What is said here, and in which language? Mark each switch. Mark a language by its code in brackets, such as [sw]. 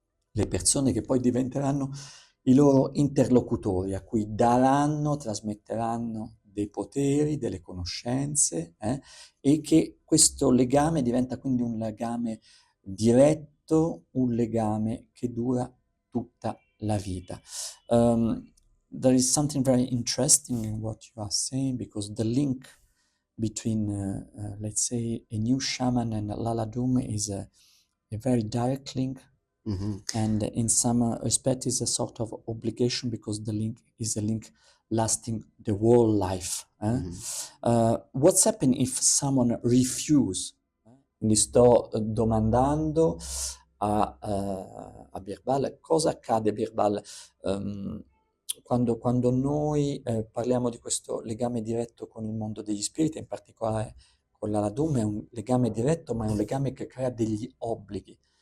[it] le persone che poi diventeranno i loro interlocutori, a cui daranno, trasmetteranno dei poteri, delle conoscenze, e che questo legame diventa quindi un legame diretto, un legame che dura tutta la vita. [en] There is something very interesting in what you are saying, because the link between, let's say, a new shaman and Laladum is a very direct link, and in some respect is a sort of obligation, because the link is a link lasting the whole life. What's happened if someone refuse? [it] Quindi sto domandando a Birbal cosa accade, Birbal, quando noi parliamo di questo legame diretto con il mondo degli spiriti, in particolare con l'Aladum. È un legame diretto, ma è un legame che crea degli obblighi.